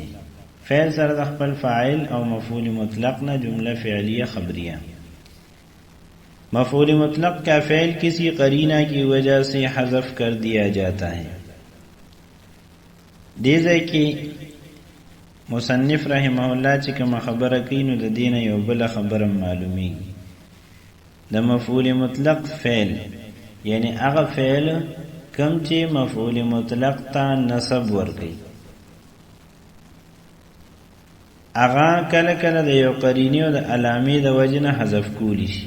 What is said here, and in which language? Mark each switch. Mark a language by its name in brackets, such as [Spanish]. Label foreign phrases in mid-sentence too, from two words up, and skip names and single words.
[Pashto] فعل سره د خپل فاعل او مفعول مطلق نه جمله فعلیه خبریه. [Urdu] مفعول مطلق کا فعل کسی قرینہ کی وجہ سے حذف کر دیا جاتا ہے. [Pashto] دیزه کې مصنف رحمه الله چې کوم خبره کوي نو د دین یو بل خبره معلومی. د مفعول مطلق فعل یعنی هغه فعل کم چې مفعول مطلق ته نسب ورکړي، هغه کله کله د یو قرینې او د علامې د وجه نه حذف کولی شي.